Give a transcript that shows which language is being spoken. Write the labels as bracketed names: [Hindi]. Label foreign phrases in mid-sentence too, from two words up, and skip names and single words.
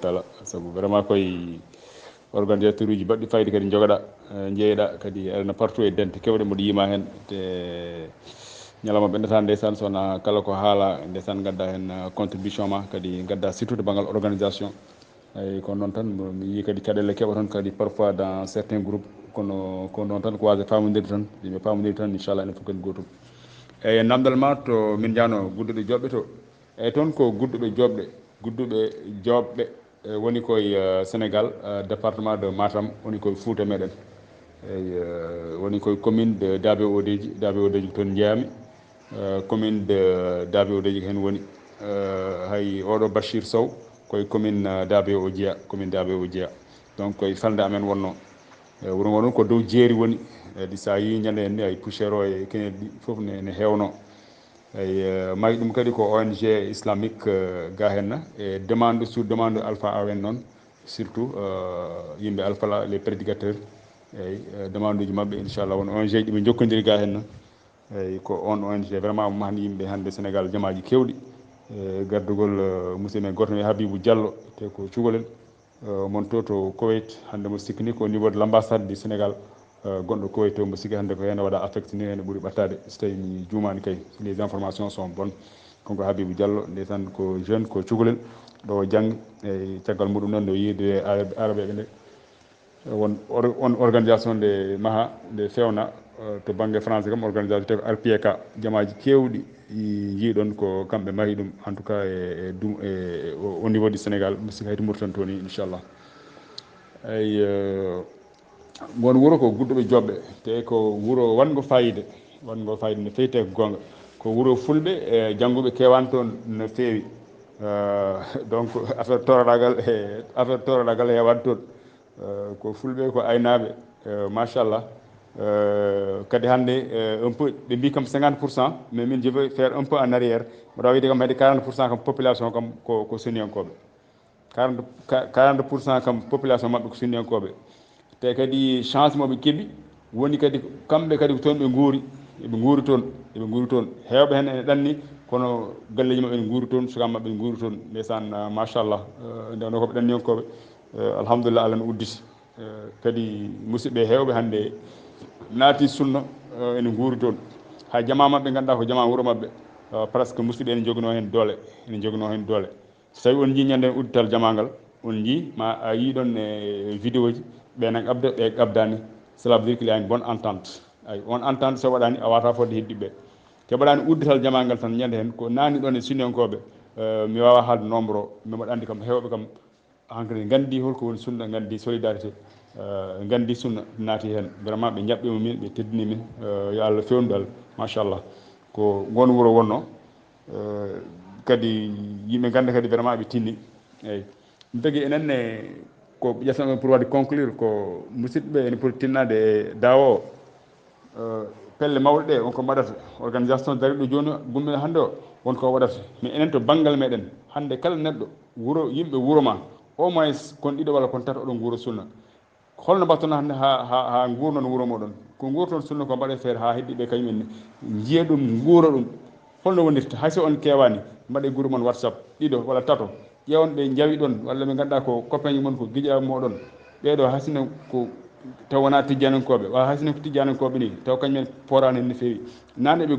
[Fula] taala saabu vraiment koye organisateur uji baɗɗi fayde kadi jogoɗa jeeyiɗa kadi aɗana partout e dente kewɗe mboɗo yima hen te ñalawma ɓendata ndeysan sowona kala ko haala ndeysan gadda hen contribution ma kadi gadda [French] surtout de [Fula] banggal organisation eyyi ko noon tan mi yii kadi caɗele keeɓa toon kadi [French] parfois dans certains groupes [Fula] kono ko noon tan ko wasde famodirde tan yimɓe pamodir tan inchallah enen fof kadi gotum eyyi namdal ma to min jahno gudduɓe joɓɓe to eyyi toon ko gudduɓe joɓɓe woni koye Sénégal [French] département de Matam [Fula] woni koye Fouta meɗen eyyi woni koye [French] commune de Dabe Odeji [Fula] ko toon jeeyami [French] commune de Dabe Odeji [Fula] ko hen woni hay oɗo Bachir Sow koye commune Dabe o Jeeya commune Dabe o Jeeya donc koye falde amen wonno wuro ngo noon ko dow jeeri woni edi sa yi ñande hen ni ay poussiére o e keneɗi ɗi foof ne hewno eyyi mayi ɗum kadi ko [French] ONG islamique [Fula] ga henna e [French] demande sur demande [Fula] Alpha Awen noon surtout yimɓe Alpha [French] les prédicateurs [Fula] eyyi demande uji mabɓe inchallah won ONG ji ɗiɓe jokkodiri ga henna eyyi ko on ONG vraiment mahni yimɓe hande Sénégal jamaji kewɗi gardugol musidɗo men goto men Habibou Diallo te ko cukalel mon to Koweït hande mo sikki ni ko [French] au niveau de l' ambassade du Sénégal [Fula] gonɗo Koweït to mo sikki hande ko hen waɗa affecté ni hen ɓuuri ɓattade so tawi mi jumani kay [French] les informations sont bonnes [Fula] konko Habibou Diallo ndeysan ko jeune ko cukalel ɗo jangga eyyi caggal muɗum noon no yiide araɓeɓe nde won organisation nde maaha nde fewna to [French] banggue français [Fula] kam organisation te ko RPK jamaji kewɗi jiiɗon ko kamɓe maahi ɗum [French] en tout cas au niveau du Sénégal [Fula] mi sikki hayto Mauritanie to ni inchallah eyyi won wuuro ko gudduɓe joɓɓe te ko wuuro wango fayida no fewi te ko gonga ko wuuro fulɓe e jangguɓe kewani toon no fewi donc affaire toroɗagal hewani toon ko fulɓe ko aynaɓe machallah kadi hande [French] un peu [Fula] ɓe mbi kam 50% mais min [French] je veux faire un peu en arrière [Fula] mbaɗa wiide kam hedde 40% kam population kam ko sunniyankoɓe 40% kam population mabɓe ko sunniyankoɓe te kadi chance moɓe keeɓi woni kadi kamɓe kadi ko toon ɓe guuri eɓe guuri toon hewɓe hen ene ɗanni kono galleji mabɓe ene guuri toon sukaɓe mabɓe ene guuri toon ndeysan machallah ndewno koɓe ɗanniyankoɓe alhamdulillah Allah ne udditi kadi musidɓe hewɓe hande naati sunna ene guuri toon ha jama mabɓe ganduɗa ko jama wuuro mabɓe presque musidɓe ene joguino hen doole so tawi on jii ñande uddital jamagal on jii ma a yi ɗon e vidéo ji ɓenan abda ɓe abdani [French] cela veut dire qu'il y a une bonne entente [Fula] ay on entente so waɗani a wata fodde heddiɓe te waɗani uddital jamagal tan ñande hen ko nani ɗon e sunniyankoɓe mi wawa haalde nombre o mais mbaɗa andi kam hewɓe kam hankkadi gandi holko woni sunna gandi solidarité gandi sunna naati hen vraiment ɓe jaɓɓima min ɓe teddini min yo Allah fewnu ɗal machallah ko gon wuuro wonno kadi yimɓe ganda kadi vraiment ɓe tinni eyyi ɗum tagui enenne ko ƴettanoɗon pour wadde conclure ko musidɓeɓe ene poti tinnade e dawa o pelle mawɗe ɗe wonko mbaɗata organisation dariɗo joni gummina hande o wonko waɗata mais enen to banggal meɗen hande kala neɗɗo wuuro yimɓe wuuro ma [French] au moins [Fula] kon ɗiɗo walla kon tata oɗon guuro sunna holno mbattono hande ha gurnon wuuro moɗon ko gurton sunna ko mbaɗe feere ha heddiɓe kañumen jiiya ɗum guura ɗum holno wonirta hayso on kewani mbaɗe groupe mon WhatsApp ɗiɗo walla tato ƴewon ɓe jawi ɗon walla ɓe ganduɗa ko copain mon ko guiƴa moɗon ɓeɗo hasino ko taw wona tijjanankoɓe wa hasino ko tijjanankoɓe ni taw kañumen porani hen no fewi nanne ɓe